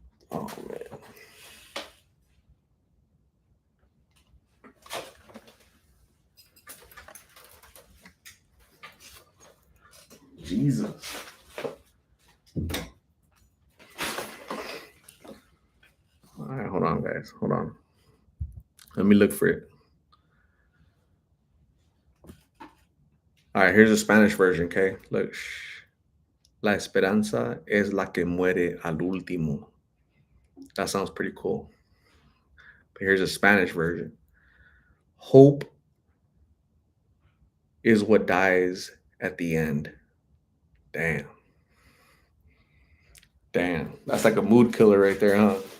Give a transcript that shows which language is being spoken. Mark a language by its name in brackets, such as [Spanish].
[English] Oh man, Jesus. All right, hold on, guys. Hold on. Let me look for it. All right, here's the Spanish version. Okay, look. [Spanish] La esperanza es la que muere al último. [English] That sounds pretty cool. But here's a Spanish version. Hope is what dies at the end. Damn. Damn. That's like a mood killer right there, huh?